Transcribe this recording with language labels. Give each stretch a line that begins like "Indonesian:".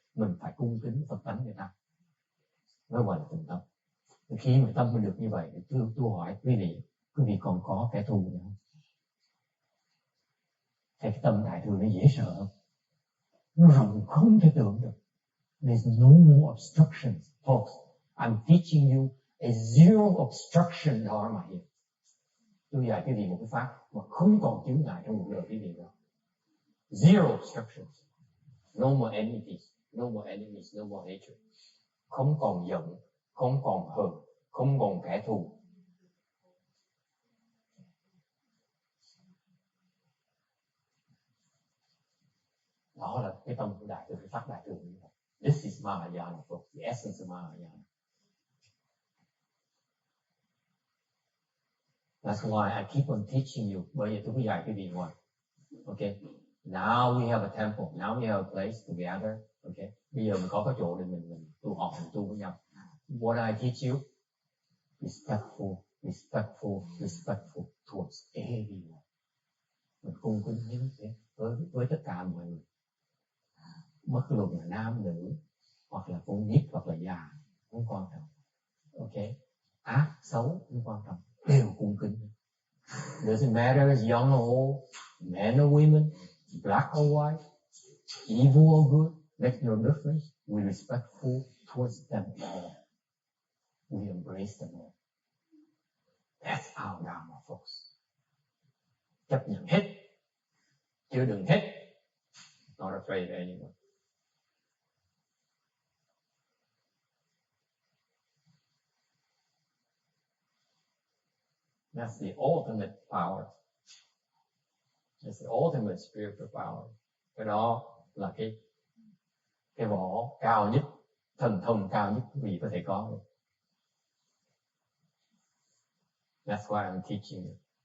Vietnamese: Mình phải cung kính Phật tánh người ta mới gọi là tình tâm. Khi mà tâm mình được như vậy, tôi hỏi quý vị còn có kẻ thù nữa không? Thấy cái tâm đại thừa nó dễ sợ không? Nó rộng không thể tưởng được.
English: There's no more obstructions, folks. I'm teaching you a zero obstruction dharma here.
Vietnamese: Tôi dạy quý vị một cái pháp mà không còn chướng ngại trong cuộc đời quý vị nữa.
English: Zero obstructions. No more enemies, no more enemies, no more hatred.
Vietnamese: Không còn giận, không còn hờn, không còn kẻ thù. Đó là cái tâm của đại thừa, cái pháp đại thừa như vậy.
English: This is Mahayana, folks, the essence of Mahayana. That's why I keep on teaching you.
Vietnamese: Bởi vì tôi cứ dạy quý vị ngoài.
English: Okay. Now we have a temple. Now we have a place to gather. Okay.
Vietnamese: Bây giờ mình có cái chỗ để mình tu học, mình tu với nhau.
English: What I teach you? Respectful, respectful, respectful towards everyone.
Vietnamese: Mình cung kính với tất cả mọi người. Bất luận là nam nữ, hoặc là con nít, hoặc là già, không quan trọng. Okay. Ác, xấu, không quan trọng. Đều cung kính.
English: Doesn't matter if young or old, men or women, black or white, evil or good, makes no difference. We're respectful towards them all. We embrace them all. That's our Dharma, folks.
Vietnamese: Chấp nhận hết, chưa đừng hết.
English: Not afraid of anyone. That's the ultimate power. That's the ultimate spiritual power.
Vietnamese: Cái đó là cái võ cao nhất, thần thông cao nhất quý vị có thể có được.
English: That's why I'm teaching you.